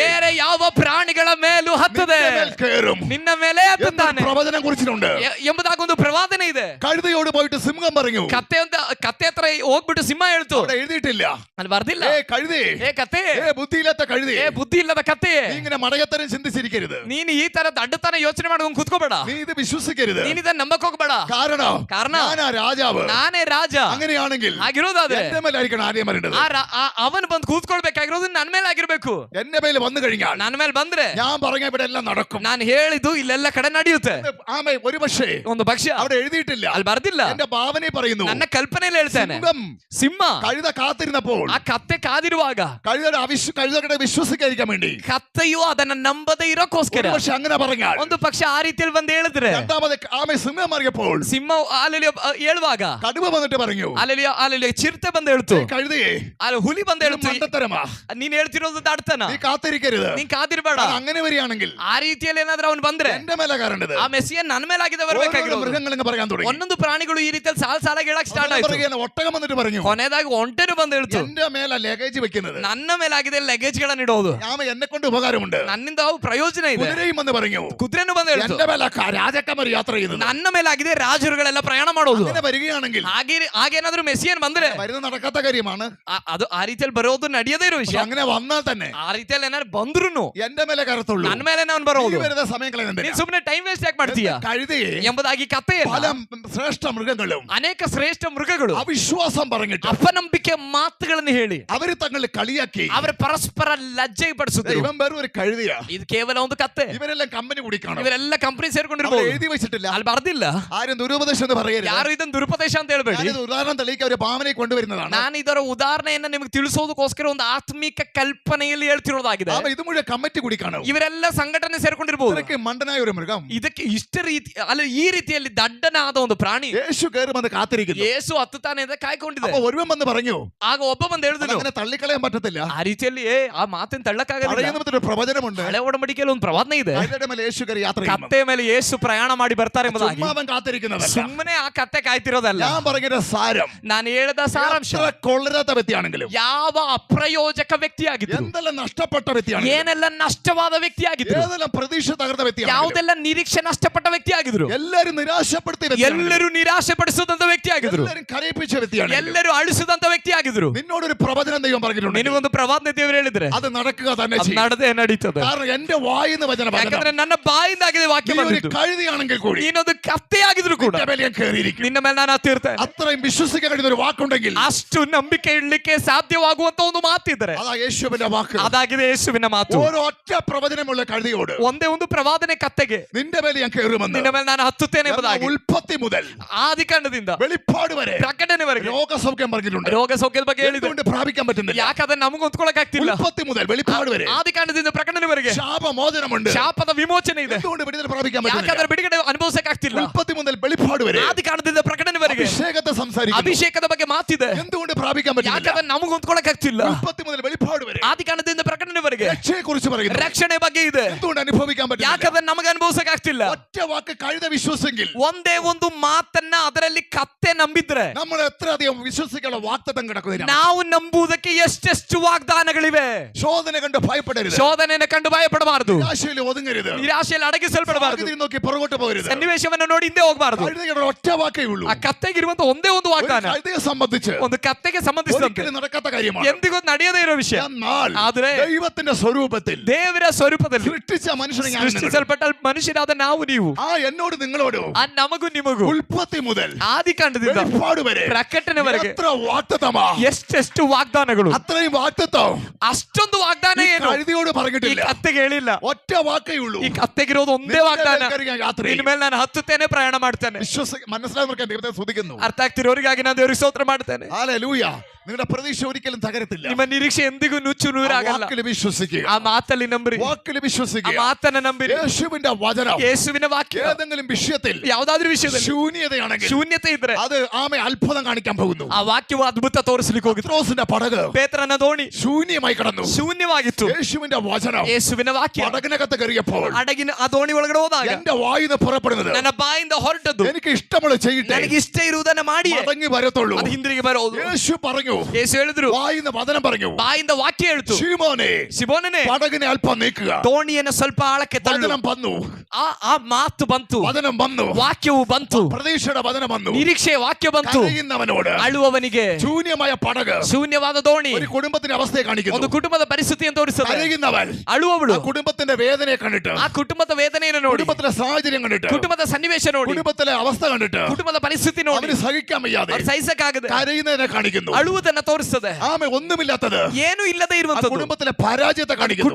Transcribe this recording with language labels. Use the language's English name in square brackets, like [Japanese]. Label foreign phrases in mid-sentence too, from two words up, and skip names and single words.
[Kannada] ಬೇರೆ ಯಾವ ಪ್ರಾಣಿಗಳ ಮೇಲೂ ಹತ್ತದೆ [Malayalam] നിന്റെ മേൽ കയറും [Kannada] ನಿನ್ನ ಮೇಲೆ ಹತ್ತುತ್ತಾನೆ [Malayalam] പ്രവചനം കുറിച്ചിട്ടുണ്ട്. [Kannada] ಎಂಬುದಾಗಿ ಒಂದು ಪ್ರವಾದನೆ ಇದೆ. [Malayalam] കഴുതയോട് പോയിട്ട് സിംഹം പറഞ്ഞു. [Kannada] ಕತ್ತೆ ಹತ್ರ ಹೋಗ್ಬಿಟ್ಟು ಸಿಂಹ ಹೇಳ್ತು. [Malayalam] അവിടെ എഴുതിയിട്ടില്ല. [Kannada] ಅಲ್ಲಿ ಬರ್ದಿಲ್ಲ. [Malayalam] ഏ കഴുതേ, [Kannada] ಏ ಕತ್ತೆ, [Malayalam] ബുദ്ധിയില്ലാത്ത കഴുതേ, [Kannada] ಏ ಬುದ್ಧಿ ಇಲ್ಲದ ಕತ್ತೆ, [Malayalam] നീ ഇങ്ങനെ മടയത്തരം ചിന്തിച്ചിരിക്കരുത്. [Kannada] ನೀನು ಈ ತರ ದಡ್ಡತನ ಯೋಚನೆ ಮಾಡ್ಕೊಂಡು ಕೂತ್ಕೋಬೇಡ. [Malayalam] നീ ഇത് വിശ്വസിക്കരുത്. [Kannada] ನೀನ್ ಇದನ್ನ ನಂಬಕ್ ಹೋಗ್ಬೇಡ. [Malayalam] കാരണം ഞാനാ രാജാവ്. [Kannada] ನಾನೇ ರಾಜ. [Malayalam] അങ്ങനെയാണെങ്കിൽ [Kannada] ಆಗಿರೋದಾದ್ರೆ [Malayalam] എന്റെ മേലായിരിക്കണം ആദ്യം വരേണ്ടത്. [Kannada] ಅವನು ಬಂದು ಕೂತ್ಕೊಳ್ಬೇಕು. ಆಗ್ಬೇಕಾಗಿರೋದು ನನ್ನ ಮೇಲೆ ಆಗಿರ್ಬೇಕು. [Malayalam] എന്റെ മേൽ വന്നു കഴിഞ്ഞാൽ [Kannada] ನನ್ನ ಮೇಲೆ ಬಂದ್ರೆ [Malayalam] ഞാൻ പറഞ്ഞ ഇവിടെ എല്ലാം നടക്കും. [Kannada] ನಾನು ಹೇಳಿದ್ದು ഇಲ್ಲೆಲ್ಲ ಕಡೆ ನಡೆಯುತ್ತೆ. [Malayalam] ആമേ ഒരു പക്ഷേ [Kannada] ಒಂದು ಪಕ್ಷ [Malayalam] അവിടെ എഴുതിയിട്ടില്ല, [Kannada] ಅಲ್ಲಿ ಬರ್ದಿಲ್ಲ. [Malayalam] എന്റെ ഭാവനെ പറയുന്നു. [Kannada] ನನ್ನ ಕಲ್ಪನೆಯಲ್ಲಿ ಹೇಳ್ತೇನೆ, [Malayalam] സിംഹം [Kannada] ಸಿಂಹ [Malayalam] കഴുത കാത്തിരുന്നപ്പോൾ [Kannada] ಆ ಕತ್ತೆ ಕಾದಿರುವಾಗ [Malayalam] കഴുതയുടെ വിശ്വസിക്കാതിരിക്കാൻ വേണ്ടി [Kannada] ಕತ್ತೆಯು ಅದನ್ನ ನಂಬದೇ ಇರೋಕೋಸ್ಕರ [Malayalam] പക്ഷെ അങ്ങനെ പറഞ്ഞാൽ [Kannada] ಒಂದು ಪಕ್ಷ ಆ ರೀತಿಯಲ್ಲಿ ಬಂದು ಹೇಳಿದ್ರೆ [Malayalam] രണ്ടാമത് ആമേ സിംഹം അറിയപ്പോൾ [Kannada] ಸಿಂಹ ಅಲ್ಲಿ ಹೇಳುವಾಗ [Malayalam] കടുവ വന്നിട്ട് പറഞ്ഞു, [Kannada] ಅಲ್ಲಿ ಚಿರತೆ ಬಂದು ಹೇಳ್ತು, [Malayalam] കഴുതയെ [Kannada] ಅಲ್ಲಿ ಹುಲಿ ಬಂದು ಹೇಳ್ತು, [Malayalam] മണ്ടത്തരമാ, [Kannada] ನೀನ್ ಹೇಳ್ತಿರೋದು ದಾಡ್ತಾನ, [Malayalam] നീ കാത്തിരിക്കരുത്. [Kannada] ನೀನ್ ಕಾದಿರ್ಬೇಡ. [Malayalam] അങ്ങനെ വരികയാണെങ്കിൽ [Kannada] ಆ ರೀತಿಯಲ್ಲಿ ಏನಾದ್ರೂ ಅವನು ಬಂದ್ರೆ [Malayalam] എന്റെ മേലെ കയറേണ്ടത്. [Kannada] ಆ ಮೆಸ್ಸಿಯ ನನ್ನ ಮೇಲಾಗಿದೆ ಬರ್ಬೇಕಾಗಿರೋದು. [Malayalam] മൃഗങ്ങൾ പറയാൻ തുടങ്ങി. [Kannada] ಒಂದೊಂದು ಪ್ರಾಣಿಗಳು ಈ ರೀತಿಯಲ್ಲಿ ಸಾಲಾಗಿ ಹೇಳಕ್ ಸ್ಟಾರ್ಟ್ ಆಯ್ತು. [Malayalam] ഒട്ടകം വന്നിട്ട് പറഞ്ഞു, [Kannada] ಕೊನೆದಾಗಿ ಒಂಟೆನು ಬಂದು ಹೇಳ್ತು, [Malayalam] എന്റെ മേല ലഗേജ് വെക്കുന്നത്, [Kannada] ನನ್ನ ಮೇಲಾಗಿದೆ ಲಗೇಜ್ ಗಳನ್ನ ಇಡೋದು, [Malayalam] എന്നെ കൊണ്ട് ഉപകാരമുണ്ട്, [Kannada] ನನ್ನಿಂದ ಅವು ಪ್ರಯೋಜನ ಇದೆ. [Malayalam] കുതിരയും വന്ന് പറഞ്ഞു, [Kannada] ಕುದುರೆನು ಬಂದು ಹೇಳ್ತು, [Malayalam] എന്റെ മേല രാജാക്കന്മാർ യാത്ര ചെയ്യുന്നത്, [Kannada] ನನ್ನ ಮೇಲಾಗಿದೆ ರಾಜರುಗಳೆಲ್ಲ ಪ್ರಯಾಣ ಮಾಡೋದು. [Malayalam] അങ്ങനെ വരികയാണെങ്കിൽ [Kannada] ಹಾಗೇನಾದ್ರೂ ಮೆಸ್ಸಿಯನ್ ಬಂದ್ರೆ [Malayalam] വരുന്ന നടക്കാത്ത കാര്യമാണ്. [Kannada] ಅದು ಆ ರೀತಿಯಲ್ಲಿ ಬರೋದು ನಡೆಯದೇ ಇರೋ ವಿಷಯ. [Malayalam] അങ്ങനെ വന്നാൽ തന്നെ [Kannada] ಆ ರೀತಿಯಲ್ಲಿ ಏನಾದ್ರು ಬಂದ್ರು [Malayalam] എന്റെ മേലെ കയറത്തുള്ളൂ. [Kannada] ನನ್ನ ಮೇಲೆ ನಾನು ಬರೋದು. [Malayalam] വെറുതെ സമയം കളയുന്നുണ്ട്. [Kannada] ನೀನ್ ಸುಮ್ಮನೆ [English] time waste [Kannada] ಯಾಕೆ ಮಾಡ್ತೀಯ? [Malayalam] കഴുതയെ [Kannada] ಎಂಬುದಾಗಿ ಕಥೆಯಲ್ಲ, [Malayalam] പല ശ്രേഷ്ഠ മൃഗങ്ങളും [Kannada] ಅನೇಕ ಶ್ರೇಷ್ಠ ಮೃಗಗಳು [Malayalam] അവിശ്വാസം പറഞ്ഞിട്ട് [Kannada] ಅಪನಂಬಿಕೆ ಮಾತುಗಳನ್ನು ಹೇಳಿ [Malayalam] അവര് തങ്ങളെ കളിയാക്കി [Kannada] ಅವರ ಪರಸ್ಪರ ಲಜ್ಜೆ ಪಡಿಸುತ್ತಿರು. [Malayalam] ഇവൻ വെറും ഒരു കഴുതയാ, [Kannada] ಇದು ಕೇವಲ ಒಂದು ಕತ್ತೆ. [Malayalam] ഇവരെല്ലാം കമ്പനി കുടിക്കണം. [Kannada] ಇವರೆಲ್ಲ ಕಂಪನಿ ಸೇರ್ಕೊಂಡಿರ್ಬೋದು. [Malayalam] എഴുതി വെച്ചിട്ടില്ല, [Kannada] ಅಲ್ಲಿ ಬರ್ದಿಲ್ಲ. [Malayalam] ആരും ദുരുപദേശം എന്ന് പറയരുത്. [Kannada] ಯಾರು ಇದನ್ನು ದುರುಪದೇಶ ಅಂತ ಹೇಳ್ಬೇಡಿ. [Malayalam] ഞാനിത് ഉദാഹരണം തെളിയിക്കാൻ ഒരു ഭാവനയെ കൊണ്ടുവരുന്നതാണ്. [Kannada] ನಾನು ಇದರ ಉದಾಹರಣೆಯನ್ನ ನಿಮಗೆ ತಿಳಿಸೋದಕ್ಕೋಸ್ಕರ ಒಂದು ಆತ್ಮಿಕ ಕಲ್ಪನೆಯಲ್ಲಿ ಹೇಳ್ತಿರೋದಾಗಿದೆ. [Malayalam] ഇത് മുഴുവൻ കമ്മിറ്റി കുടിക്കണം. [Kannada] ಇವರೆಲ್ಲ ಸಂಘಟನೆ ಸೇರ್ಕೊಂಡಿರ್ಬೋದು. [Malayalam] ഇതൊക്കെ മണ്ടനായ ഒരു മൃഗം, [Kannada] ಇದಕ್ಕೆ ಇಷ್ಟ ರೀತಿ ಅಲ್ಲ, ಈ ರೀತಿಯಲ್ಲಿ ದಡ್ಡನಾದ ಒಂದು ಪ್ರಾಣಿ [Malayalam] യേശു കയറി വന്ന് കാത്തിരിക്കുന്നു. [Kannada] ಯೇಸು ಹತ್ತುತ್ತಾನೆ ಅಂತ ಕಾಯ್ಕೊಂಡಿದೆ. [Malayalam] അപ്പൊ ഒരുവൻ വന്ന് പറഞ്ഞു, [Kannada] ಆಗ ಒಬ್ಬ ಬಂದು ಹೇಳಿದ್ರು, [Malayalam] അങ്ങനെ തള്ളിക്കളയാൻ പറ്റത്തില്ല. [Kannada] ಆ ರೀತಿಯಲ್ಲಿ ಆ ಮಾತಿನ ತಳ್ಳಕ್ಕಾಗಲ್ಲ. [Malayalam] ഒരു പ്രവചനമുണ്ട്, [Kannada] ಹಳೆ ಒಡಂಬಡಿಕೆಯಲ್ಲಿ ಒಂದು ಪ್ರವಾದನೆ ಇದೆ. [Malayalam] കഴുതയുടെ മേലെ യേശു കയറി യാത്ര ചെയ്യുന്നു. [Kannada] ಕತ್ತೆ ಮೇಲೆ ಯೇಸು ಪ್ರಯಾಣ ಮಾಡಿ ಬರ್ತಾರೆ ಎಂಬುದಾಗಿ. [Malayalam] ചുമ്മാ അവൻ കാത്തിരിക്കുന്നതല്ല. [Kannada] ಸುಮ್ಮನೆ ಆ ಕತ್ತೆ ಕಾಯ್ತಿರೋದಲ್ಲ. [Malayalam] ഞാൻ പറഞ്ഞ സാരം, [Kannada] ನಾನು ಹೇಳಿದ ಸಾರಾಂಶ, [Malayalam] എത്ര കൊള്ളരാത്ത വ്യക്തിയാണെങ്കിലും, [Kannada] ಯಾವ ಅಪ್ರಯೋಜಕ ವ್ಯಕ್ತಿಯಾಗಿದ್ರು, [Malayalam] എന്തെല്ലാം നഷ്ടപ്പെട്ട വ്യക്തിയാണെങ്കിലും, [Kannada] ಏನೆಲ್ಲ ನಷ್ಟವಾದ ವ್ಯಕ್ತಿಯಾಗಿದ್ರು, [Malayalam] ഏതെല്ലാം പ്രതീക്ഷ തകർന്ന വ്യക്തിയാണെങ്കിലും, [Kannada] ಯಾವುದೆಲ್ಲ ನಿರೀಕ್ಷೆ ನಷ್ಟಪಟ್ಟ ವ್ಯಕ್ತಿಯಾಗಿದ್ರು, [Malayalam] എല്ലാരും നിരാശപ്പെടുത്തിയ വ്യക്തിയാണെങ്കിലും, [Kannada] ಎಲ್ಲರೂ ನಿರಾಶೆಪಡಿಸಿದಂತ ವ್ಯಕ್ತಿಯಾಗಿದ್ರು, [Malayalam] എല്ലാരും കരയിപ്പിച്ച വ്യക്തിയാണെങ്കിലും, [Kannada] ಎಲ್ಲರೂ ಅಳಿಸಿದಂತ ವ್ಯಕ್ತಿಯಾಗಿದ್ರು, [Malayalam] നിന്നോടൊരു പ്രവചനം ദൈവം പറഞ്ഞിട്ടുണ്ട്, [Kannada] ನಿನಗೊಂದು ಪ್ರವಾದನೆ ದೇವರು ಹೇಳಿದ್ರೆ [Malayalam] അത് നടക്കുക തന്നെ [Kannada] ಅದು [Malayalam] ചെയ്യും. [Kannada] ನಡೆದೇ ನಡೀತದೆ. [Malayalam] കാരണം എന്റെ വായിന്ന് വചനം [Kannada] ಯಾಕಂದ್ರೆ ನನ್ನ ಬಾಯಿಂದಾಗಿದೆ ವಾಕ್ಯ [Malayalam] നീ ഒരു [Kannada] ಬಂದಿದ್ದು. [Malayalam] കഴുതിയാണെങ്കിൽ കൂടി [Kannada] ನೀನೊಂದು ಕತ್ತೆಯಾಗಿದ್ರು ಕೂಡ [Malayalam] നിന്റെ മേലെ ഞാൻ കയറിയിരിക്കും. [Kannada] ನಿನ್ನ ಮೇಲೆ ನಾನು ಹತ್ತಿರ್ತೇನೆ. [Malayalam] അത്രയും വിശ്വസിക്കാൻ കഴിയുന്ന ഒരു വാക്കുണ്ടെങ്കിൽ [Kannada] ಅಷ್ಟು ನಂಬಿಕೆ ಇಡ್ಲಿಕ್ಕೆ ಸಾಧ್ಯವಾಗುವಂತ ಒಂದು ಮಾತಿದ್ರೆ [Malayalam] അതാ യേശുവിന്റെ വാക്ക്. [Kannada] ಅದಾಗಿದೆ ಯೇಸುವಿನ ಮಾತು. [Malayalam] ഓരോ ഒറ്റ പ്രവചനമുള്ള കഴുതിയോട് [Kannada] ಒಂದೇ ಒಂದು ಪ್ರವಾದನೆ ಕತ್ತೆಗೆ, [Malayalam] നിന്റെ മേലെ ഞാൻ കയറുമെന്ന്, [Kannada] ನಿನ್ನ ಮೇಲೆ ನಾನು ಹತ್ತುತ್ತೇನೆ ಎಂಬುದಾಗಿ [Malayalam] ഉൽപ്പത്തി മുതൽ [Kannada] ಆದಿಕಾಂಡದಿಂದ [Malayalam] വെളിപ്പാട് വരെ [Kannada] ಪ್ರಕಟಣೆವರೆಗೆ [Malayalam] രോഗസൗഖ്യം പറഞ്ഞിട്ടുണ്ട്. [Kannada] ರೋಗ ಸೌಖ್ಯದ ಬಗ್ಗೆ ಹೇಳಿದೆ. [Malayalam] എന്തുകൊണ്ട് പ്രാപിക്കാൻ പറ്റുന്നില്ല? [Kannada] ಯಾಕೆ ಅದನ್ನ ನಮಗೆ ಹೊಂದ್ಕೊಳಕ್ ಆಗ್ತಿಲ್ಲ? [Malayalam] ഉൽപ്പത്തി മുതൽ വെളിപ്പാട് വരെ [Kannada] ಆದಿಕಾಂಡದಿಂದ ಪ್ರಕಟಣೆವರೆಗೆ [Malayalam] ശാപമോചനമുണ്ട്. [Kannada] ಶಾಪದ ವಿಮೋಚನೆ ಇದೆ. [Malayalam] എന്തുകൊണ്ട് വിടുതൽ പ്രാപിക്കാൻ [Kannada] ಯಾಕೆ [Malayalam] പറ്റുന്നില്ല? [Kannada] ಅದರ ಬಿಡುಗಡೆ ಅನುಭವಿಸಕ್ ಆಗ್ತಿಲ್ಲ? [Malayalam] ഉൽപ്പത്തി മുതൽ വെളിപ്പാട് വരെ [Kannada] ಆದಿಕಾಂಡದಿಂದ ಪ್ರಕಟಣೆವರೆಗೆ [Malayalam] അഭിഷേകത്തെ സംസാരിക്കുന്നു. [Kannada] ಅಭಿಷೇಕದ ಬಗ್ಗೆ ಮಾತಿದೆ. [Malayalam] എന്തുകൊണ്ട് പ്രാപിക്കാൻ [Kannada] ಯಾಕೆ [Malayalam] പറ്റുന്നില്ല? [Kannada] ಅದನ್ನ ನಮಗೆ ಹೊಂದ್ಕೊಳಕ್ ಆಗ್ತಿಲ್ಲ? [Malayalam] ഉൽപ്പത്തി മുതൽ വെളിപ്പാട് വരെ [Kannada] ಆದಿಕಾಂಡದಿಂದ ಪ್ರಕಟಣೆವರೆಗೆ [Malayalam] രക്ഷയെ കുറിച്ച് പറയുന്നു. [Kannada] ರಕ್ಷಣೆ ಬಗ್ಗೆ ಇದೆ. [Malayalam] എന്തുകൊണ്ട് അനുഭവിക്കാൻ [Kannada] ಯಾಕೆ [Malayalam] പറ്റുന്നില്ല? [Kannada] ಅದನ್ನ ನಮಗೆ ಅನುಭವಿಸಕ್ ಆಗ್ತಿಲ್ಲ? [Malayalam] ഒറ്റ വാക്ക് കഴുത വിശ്വസിച്ചെങ്കിൽ, [Kannada] ಒಂದೇ ಒಂದು ಮಾತನ್ನ ಅದರಲ್ಲಿ ಕತ್ತೆ ನಂಬಿದ್ರೆ, [Malayalam] നമ്മൾ എത്ര അധികം വിശ്വസിക്കാനുള്ള വാഗ്ദത്തം കിടക്കുന്നതിനാണ്. [Kannada] ನಾವು ನಂಬುವುದಕ್ಕೆ ಎಷ್ಟೆಷ್ಟು ವಾಗ್ದಾನಗಳಿವೆ. [Malayalam] ശോധന കണ്ട് ഭയപ്പെടരുത്. [Kannada] ಶೋಧನೆಯನ್ನು ಕಂಡು ಭಯಪಡಬಾರದು. [Malayalam] നിരാശയിൽ ഒതുങ്ങരുത്. [Kannada] ನಿರಾಶೆಯಲ್ಲಿ ಅಡಗಿಸಲ್ಪಡಬಾರದು. [Malayalam] സാഹചര്യം നോക്കി പുറകോട്ട് പോകരുത്. [Kannada] ಸನ್ನಿವೇಶವನ್ನು ನೋಡಿ ಹಿಂದೆ ಹೋಗಬಾರದು. [Malayalam] കഴുതയുടെ ഒറ്റ വാക്കേ ഉള്ളൂ. [Kannada] ಆ ಕತ್ತೆಗಿರುವಂತ ಒಂದೇ ಒಂದು [Malayalam] ഒരു [Kannada] ವಾಗ್ದಾನ [Malayalam] കഴുതയെ സംബന്ധിച്ച് [Kannada] ಒಂದು ಕತ್ತೆಗೆ ಸಂಬಂಧಿಸಿದಂತೆ [Malayalam] ഒരിക്കലും നടക്കാത്ത കാര്യമാണ്. [Kannada] ಎಂದಿಗೂ ನಡೆಯದೇ ಇರೋ ವಿಷಯ. [Malayalam] എന്നാൽ [Kannada] ಆದ್ರೆ [Malayalam] ദൈവത്തിന്റെ സ്വരൂപത്തിൽ [Kannada] ದೇವರ ಸ್ವರೂಪದಲ್ಲಿ [Malayalam] സൃഷ്ടിച്ച മനുഷ്യനെ ഞാൻ നിങ്ങളോട്, [Kannada] ಸೃಷ್ಟಿಸಲ್ಪಟ್ಟ ಮನುಷ್ಯರಾದ ನಾವು ನೀವು, [Malayalam] ആ എന്നോട് നിങ്ങളോട് [Kannada] ಆ ನಮಗೂ ನಿಮಗೂ [Malayalam] ഉൽപ്പത്തി മുതൽ [Kannada] ಆದಿಕಾಂಡದಿಂದ [Malayalam] വെളിപ്പാട് വരെ [Kannada] ಪ್ರಕಟಣೆವರೆಗೆ [Malayalam] എത്ര വാഗ്ദത്തമാ, [Kannada] ಎಷ್ಟೆಷ್ಟು ವಾಗ್ದಾನಗಳು. [Malayalam] അത്രയും വാഗ്ദത്തം [Kannada] ಅಷ್ಟೊಂದು ವಾಗ್ದಾನ [Malayalam] ഈ [Kannada] ಏನು [Malayalam] കഴുതയോട് [Kannada] ಈ [Malayalam] പറഞ്ഞിട്ടില്ല. [Kannada] ಕತ್ತೆಗೆ ಹೇಳಿಲ್ಲ. [Malayalam] ഒറ്റ വാക്കേ ഉള്ളൂ. [Kannada] ಈ ಕತ್ತೆಗಿರೋದು ಒಂದೇ ವಾಗ್ದಾನ, [Malayalam] ഞാൻ യാത്ര [Kannada] ನಿನ್ನ ಮೇಲೆ ನಾನು ಹತ್ತುತ್ತೇನೆ, ಪ್ರಯಾಣ ಮಾಡ್ತೇನೆ. [Malayalam] മനസ്സിലാക്കാൻ ദൈവത്തെ സ്തുതിക്കുന്നു. [Kannada] ಅರ್ಥ ಆಗ್ತಿರೋರಿಗಾಗಿ ನಾನು ದೇವರಿಗೆ ಸ್ತೋತ್ರ ಮಾಡ್ತೇನೆ. [Malayalam] ഹല്ലേലൂയ. നിങ്ങളുടെ പ്രതീക്ഷ ഒരിക്കലും തകരത്തില്ല. [Kannada] ನಿಮ್ಮ ನಿರೀಕ್ಷೆ ಎಂದಿಗೂ ನುಚ್ಚು ನೂರಾಗಲ್ಲ. [Malayalam] വാക്കിൽ വിശ്വസിക്കുക. [Kannada] ಆ ಮಾತಲ್ಲಿ ನಂಬಿರಿ, [Malayalam] വാക്കിൽ [Kannada] ಆ [Malayalam] വിശ്വസിക്കുക. [Kannada] ಮಾತನ್ನ ನಂಬಿರಿ. [Malayalam] യേശുവിന്റെ വചനം [Kannada] ಯೇಸುವಿನ ವಾಕ್ಯ [Malayalam] ഏതെങ്കിലും വിഷയത്തിൽ [Kannada] ಯಾವ್ದಾದ್ರೂ ವಿಷಯದಲ್ಲಿ [Malayalam] ശൂന്യതയാണെങ്കിൽ [Kannada] ಶೂನ್ಯತೆ ಇದ್ರೆ [Malayalam] അത് ആമെ അത്ഭുതം കാണിക്കാൻ പോകുന്നു. [Kannada] ಆ ವಾಕ್ಯವು ಅದ್ಭುತ ತೋರಿಸಲಿಕ್ಕೆ ಹೋಗಿತ್ತು. [Malayalam] പത്രോസിന്റെ പടക് [Kannada] ಪೇತ್ರನ ದೋಣಿ [Malayalam] ശൂന്യമായി കടന്നു. [Kannada] ಶೂನ್ಯವಾಗಿತ್ತು. [Malayalam] യേശുവിന്റെ വചനം [Kannada] ಯೇಸುವಿನ ವಾಕ್ಯ [Malayalam] പടകിനകത്ത് കയറിയപ്പോൾ [Kannada] ಹಡಗಿನ ಆ ದೋಣಿ ಒಳಗಡೆ ಹೋದಾಗ [Malayalam] എന്റെ വായിന്ന് പുറപ്പെടുന്നത് [Kannada] ನನ್ನ ಬಾಯಿಂದ ಹೊರಟದ್ದು [Malayalam] എനിക്ക് ഇഷ്ടമുള്ള ചെയ്യട്ടെ, [Kannada] ನನಗೆ ಇಷ್ಟ ಇರುವುದನ್ನ ಮಾಡಿ [Malayalam] മടങ്ങി വരത്തുള്ളൂ. [Kannada] ಅದು ಹಿಂದಿರುಗಿ ಬರೋದು. [Malayalam] യേശു പറഞ്ഞു, [Kannada] ಯೇಸು ಹೇಳಿದ್ರು, [Malayalam] വായിന്ന് വചനം പറഞ്ഞു, [Kannada] ಬಾಯಿಂದ ವಾಕ್ಯ ಹೇಳ್ತು, [Malayalam] ശിമോനെ [Kannada] ಸಿಮೋನನೇ [Malayalam] പടകിനെ അല്പം നീക്കുക. [Kannada] ದೋಣಿಯನ್ನು ಸ್ವಲ್ಪ ಆಳಕ್ಕೆ ತಳ್ಳು. [Malayalam] വചനം വന്നു, [Kannada] ಆ ಮಾತು ಬಂತು, [Malayalam] വചനം വന്നു, [Kannada] ವಾಕ್ಯವು ಬಂತು, [Malayalam] പ്രതീക്ഷയുടെ വചനം വന്നു. [Kannada] ನಿರೀಕ್ಷೆಯ ವಾಕ್ಯ ಬಂತು. [Malayalam] കരയുന്നവനോട് [Kannada] ಅಳುವವನಿಗೆ [Malayalam] ശൂന്യമായ പടക് [Kannada] ಶೂನ್ಯವಾದ ದೋಣಿ [Malayalam] ഒരു കുടുംബത്തിന്റെ അവസ്ഥയെ [Kannada] ಒಂದು [Malayalam] കാണിക്കുന്നു. [Kannada] ಕುಟುಂಬದ ಪರಿಸ್ಥಿತಿಯನ್ನು ತೋರಿಸುತ್ತದೆ. [Malayalam] കരയുന്നവൻ [Kannada] ಅಳುವವಳು [Malayalam] ആ കുടുംബത്തിന്റെ വേദനയെ കണ്ടിട്ട്, [Kannada] ಆ ಕುಟುಂಬದ ವೇದನೆಯನ್ನು ನೋಡಿ, [Malayalam] കുടുംബത്തിലെ സാഹചര്യം കണ്ടിട്ട്, [Kannada] ಕುಟುಂಬದ ಸನ್ನಿವೇಶ ನೋಡಿ, [Malayalam] കുടുംബത്തിലെ അവസ്ഥ കണ്ടിട്ട് [Kannada] ಕುಟುಂಬದ ಪರಿಸ್ಥಿತಿ ನೋಡಿ [Malayalam] അവന് സഹിക്കാൻ വയ്യാതെ [Kannada] ಅವ್ರು ಸಹಿಸಕ್ಕಾಗದೆ [Malayalam] കരയുന്നതിനെ കാണിക്കുന്നു. [Kannada] ಅಳುವುದನ್ನು ಇಲ್ಲದನ್ನ ತೋರಿಸ್ತದೆ. [Malayalam] ಆಮೇಲೆ ഒന്നുമില്ലാത്തത് [Kannada] ಏನು ಇಲ್ಲದೆ ಆ ಇರುವಂತದ್ದು [Malayalam] ಕುಟುಂಬത്തിലെ പരാജയത്തെ കാണിക്കുന്നു.